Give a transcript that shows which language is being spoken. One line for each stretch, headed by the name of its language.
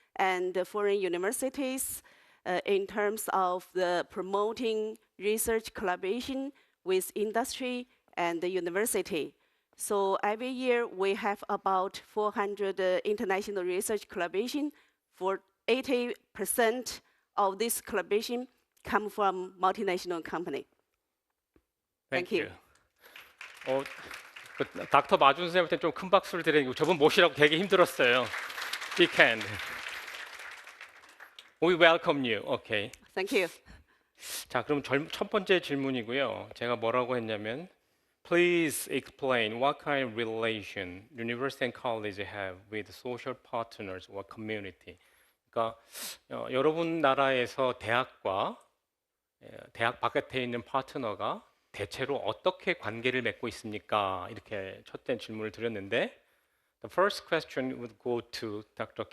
English: and the foreign universities in terms of the promoting research collaboration with industry and the university. So every year we have about 400 international research collaboration. For 80% of this collaboration come from multinational company. Thank you.
Korean: 그 닥터 마준 선생님한테 좀 큰 박수를 드리는 거 저분 모시라고 되게 힘들었어요.
English: Big hand. We welcome you. Okay. Thank you.
Korean: 자, 그럼 첫 번째 질문이고요. 제가 뭐라고 했냐면
English: Please explain what kind of relation university and college have with social partners or community.
Korean: 그러니까 여러분 나라에서 대학과 대학 바깥에 있는 파트너가 대체로 어떻게 관계를 맺고 있습니까? 이렇게 첫째 질문을 드렸는데
English: The first question would go to Dr.